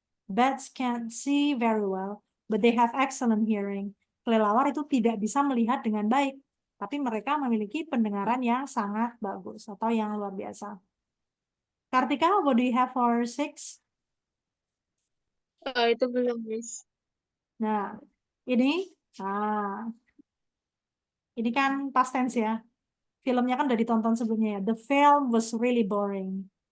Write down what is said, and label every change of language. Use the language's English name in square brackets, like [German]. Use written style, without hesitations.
[English] Bats can't see very well, but they have excellent hearing. [Indonesian] Kelelawar itu tidak bisa melihat dengan baik, tapi mereka memiliki pendengaran yang sangat bagus atau yang luar biasa. [English] Kartika, what do you have for 6? [Indonesian] Itu belum, Miss. Nah, ini, ini kan past tense ya. Filmnya kan udah ditonton sebelumnya ya. [English] The film was really boring.